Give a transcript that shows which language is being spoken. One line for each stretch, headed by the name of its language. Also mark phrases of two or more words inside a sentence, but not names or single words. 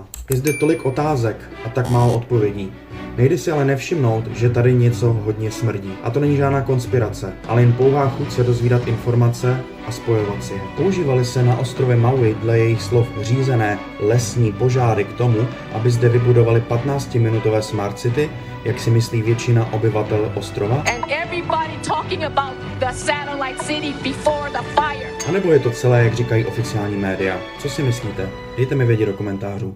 Czech: Je zde tolik otázek a tak málo odpovědí. Nejde si ale nevšimnout, že tady něco hodně smrdí. A to není žádná konspirace, ale jen pouhá chuť se dozvídat informace a spojovat si je. Používaly se na ostrově Maui dle jejich slov řízené lesní požáry k tomu, aby zde vybudovali 15-minutové smart city, jak si myslí většina obyvatel ostrova?
English: And everybody talking about the satellite city before the fire.
Czech: A nebo je to celé, jak říkají oficiální média? Co si myslíte? Dejte mi vědět do komentářů.